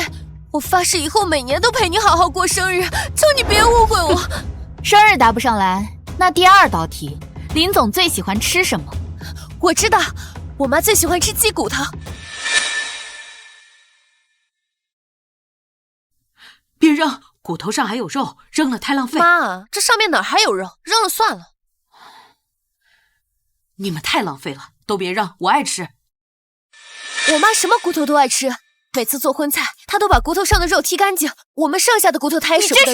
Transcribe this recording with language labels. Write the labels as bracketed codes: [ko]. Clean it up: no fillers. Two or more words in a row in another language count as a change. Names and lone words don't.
[zh] 我發誓以後每年都陪你好好過生日，求你別誤會我。生日答不上來，那第二道題，林總最喜歡吃什麼？我知道，我媽最喜歡吃雞骨頭。別扔，骨頭上還有肉，扔了太浪費。媽，這上面哪還有肉？扔了算了。你們太浪費了，都別扔，我愛吃。我媽什麼骨頭都愛吃，每次做葷菜，她都把骨頭上的肉剔乾淨，我們剩下的骨頭她也捨不得扔。